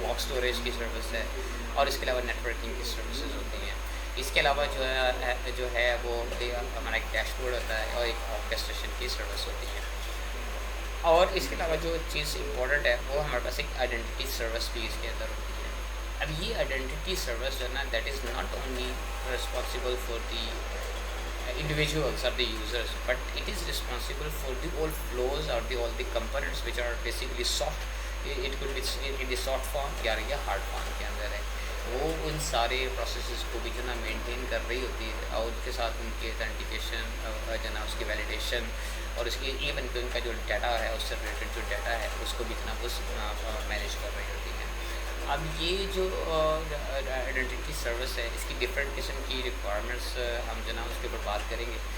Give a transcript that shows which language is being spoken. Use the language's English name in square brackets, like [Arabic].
[Urdu] Block storage کی service ہے, اور اس کے علاوہ نیٹ ورکنگ کی سروسز ہوتی ہیں. اس کے علاوہ جو ہے وہ ہمارا ایک ڈیش بورڈ ہوتا ہے اور ایک آرکیسٹریشن کی سروس ہوتی ہے. اور اس کے علاوہ جو چیز امپورٹنٹ ہے وہ ہمارے پاس ایک آئیڈینٹی سروس بھی اس کے اندر ہوتی ہے. اب یہ آئیڈینٹی سروس جو ہے نا [English] That is not only responsible for the individuals or the users, but it is responsible for the all flows or all the components which are basically soft. It could be in the soft form یا hard form [Urdu] کے اندر ہے. وہ ان سارے processes کو بھی جو نا maintain کر رہی ہوتی ہے اور ان کے ساتھ ان کی اتھینٹیکیشن جو نا اس کی ویلیڈیشن اور اس کی ایون کہ ان کا جو ڈیٹا ہے اس سے ریلیٹڈ جو ڈیٹا ہے اس کو بھی جو نا وہ مینیج کر رہی ہوتی ہے. اب یہ جو آئیڈینٹی سروس ہے اس کی ڈفرینٹ قسم کی ریکوائرمنٹس ہم جو نا اس کے اوپر بات کریں گے.